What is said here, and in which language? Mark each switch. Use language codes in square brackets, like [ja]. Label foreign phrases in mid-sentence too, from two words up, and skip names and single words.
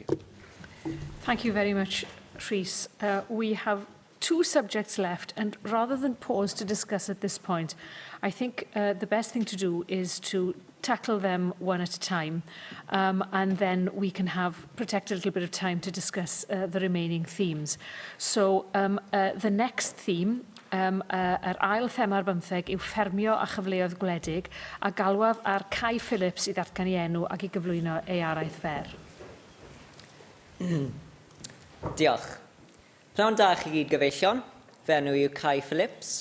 [en] Thank you very much, Rhys. We have two subjects left, and rather than pause to discuss at this point, I think the best thing to do is to tackle them one at a time, and then we can protect a little bit of time to discuss the remaining themes. So the next theme, [cy] ail thema ar 15 yw ffermio a chyfleoedd gwledig, a galwaf ar Cai Phillips i ddatgan ei enw ac i gyflwyno ei araith fer. Diolch. Pnawn da chi gyd gyfeillion. Fy enw yw Cai Phillips.